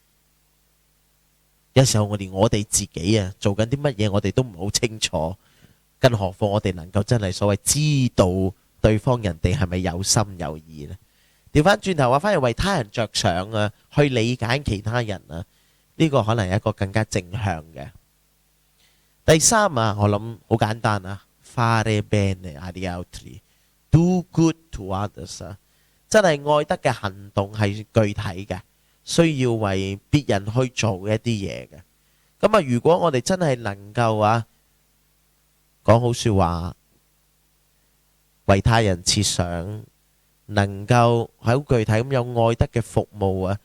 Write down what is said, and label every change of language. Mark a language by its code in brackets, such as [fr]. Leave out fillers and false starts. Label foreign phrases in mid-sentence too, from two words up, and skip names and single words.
[yue] 有時候我連我哋自己啊做緊啲乜嘢，我哋都唔好清楚，更何況我哋能夠真係所謂知道對方人哋係咪有心有意呢？調翻轉頭話，反而為他人着想啊，去理解其他人啊。呢個可能係一個更加正向嘅。第三啊，我諗好簡單啊 ， [it] fare bene agli altri, [en] do good to others [yue] 啊，真係愛德嘅行動係具體嘅，需要為別人去做一啲嘢嘅。咁啊，如果我哋真係能夠啊講好説話，為他人設想，能夠好具體咁有愛德嘅服務啊。